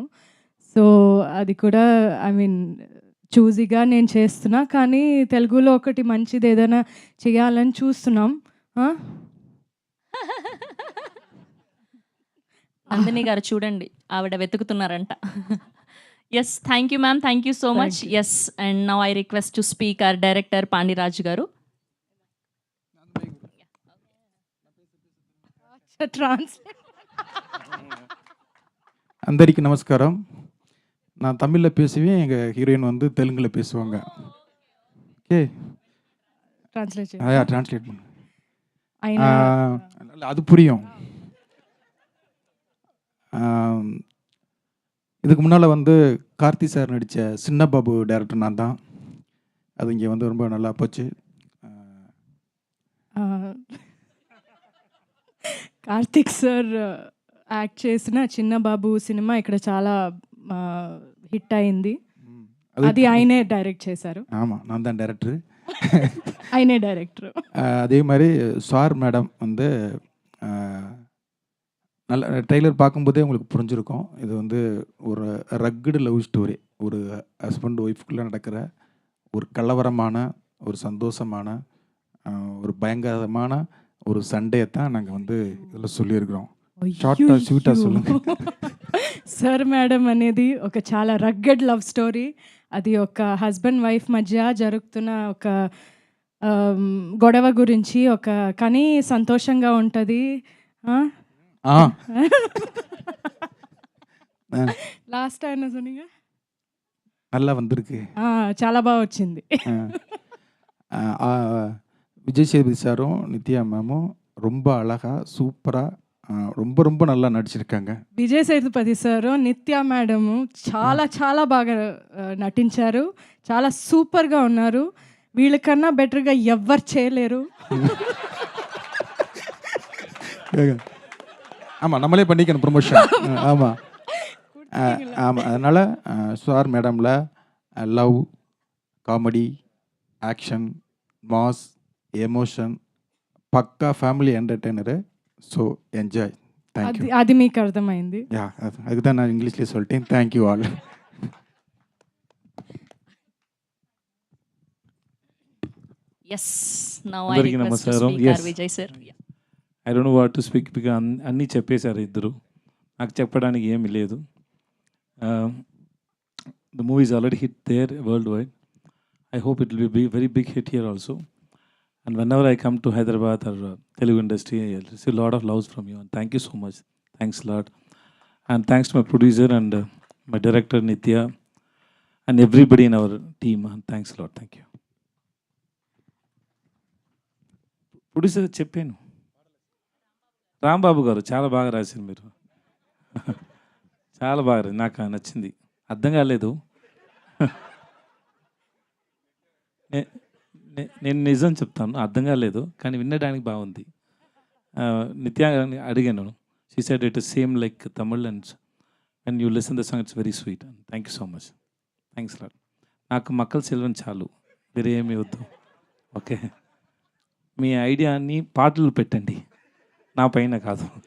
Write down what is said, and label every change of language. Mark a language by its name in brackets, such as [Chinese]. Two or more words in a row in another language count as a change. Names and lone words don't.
[Telugu] సో అది కూడా [English] I mean choosy [Telugu] నేను చేస్తున్నా. కానీ తెలుగులో ఒకటి మంచిది ఏదైనా చేయాలని చూస్తున్నాం. నందిని గారు చూడండి, ఆవిడ వెతుకుతున్నారంట. [English] Yes, thank you ma'am, thank you so much. Yes, and now I request to speak our director పాండిరాజు గారు. [Telugu] అందరికీ நமஸ்காரம். [Tamil] நான் தமிழில் பேசுவேன், எங்கள் ஹீரோயின் வந்து தெலுங்கில் பேசுவாங்க. ஓகே, ட்ரான்ஸ்லேட் பண்ணு. அது புரியும். இதுக்கு முன்னால் வந்து கார்த்தி சார் நடித்த சின்ன பாபு டேரக்டர் நான் தான். அது இங்கே வந்து ரொம்ப நல்லா போச்சு. [Telugu] కార్తిక్ సార్ యాక్ట్ చేసిన చిన్న బాబు సినిమా ఇక్కడ చాలా హిట్ అయింది. అది ఆయనే డైరెక్ట్ చేశారు. [Tamil] ஆமாம், நான் தான் டேரக்டரு. [Telugu] ఆయనే డైరెక్టర్. [Tamil] அதே மாதிரி சார் மேடம் வந்து நல்ல ட்ரெய்லர் பார்க்கும்போதே உங்களுக்கு புரிஞ்சிருக்கும். இது வந்து ஒரு ரக்குடு [English] love story. [Tamil] ஒரு [English] husband wife [Tamil] நடக்கிற ஒரு கலவரமான, ஒரு சந்தோஷமான, ஒரு பயங்கரமான ஒரு சண்டையை தான் நாங்கள் வந்து இதில் சொல்லியிருக்கிறோம். [Telugu] షార్ట్గా స్వీట్గా சொல்லுங்கள். సార్ మేడం అనేది ఒక చాలా [English] rugged love story. [Telugu] అది ఒక [English] husband wife [Telugu] మధ్య జరుగుతున్న ఒక గొడవ గురించి, కానీ సంతోషంగా ఉంటుంది. లాస్ట్ ఆయన சொன்னீங்க, [Tamil] நல்லா வந்திருக்கு. [Telugu] చాలా బాగా వచ్చింది. [Tamil] விஜய் சேதுபதி சாரும் நித்யா மேமும் ரொம்ப அழகாக சூப்பராக ரொம்ப ரொம்ப நல்லா నడిచిருக்காங்க. [Telugu] విజయ్ సేతుపతి సారు, నిత్య మేడము చాలా చాలా బాగా నటించారు. చాలా సూపర్గా ఉన్నారు. వీళ్ళకన్నా బెటర్గా ఎవ్వరు చేయలేరు. [Tamil] ஆமாம், நம்மளே பண்ணிக்கணும் ப்ரொமோஷன். ஆமாம் ஆமாம். அதனால் சார் மேடமில் [English] love, comedy, action, mass, [Telugu] ఎమోషన్, పక్కా [English] family entertainer. So enjoy. Thank you. [Telugu] అది మీకు అర్థమైంది. [English] యా, [Tamil] அதுக்கு தான் நான் இங்கிலீஷ்லேயே சொல்லிட்டேன். [English] Thank you all. Yes, now I request to speak our విజయ్ sir. I don't know what to speak because [Telugu] అన్నీ చెప్పేశారు ఇద్దరు. నాకు చెప్పడానికి ఏమీ లేదు. [English] The movie is already hit there world wide. I hope it will be very big hit here also. And whenever I come to Hyderabad or Telugu industry, I receive a lot of loves from you. And thank you so much. Thanks a lot. And thanks to my producer and my director Nitya and everybody in our team. And thanks a lot. Thank you. [Telugu] Producer చెప్పాను, రాంబాబు గారు చాలా బాగా రాశారు మీరు. చాలా బాగా, నాకు నచ్చింది. అర్థం కాలేదు. నేను నిజం చెప్తాను, అర్థం కాలేదు, కానీ వినడానికి బాగుంది. నిత్య అడిగాను, [English] She said it is same like Tamil and and you listen the song, it's very sweet. Thank you so much. Thanks lot. [Telugu] నాకు మక్కల సెల్వన్ చాలు, వేరే ఏమీ వద్దు. ఓకే, మీ ఐడియాని పాటలు పెట్టండి, నా పైన కాదు.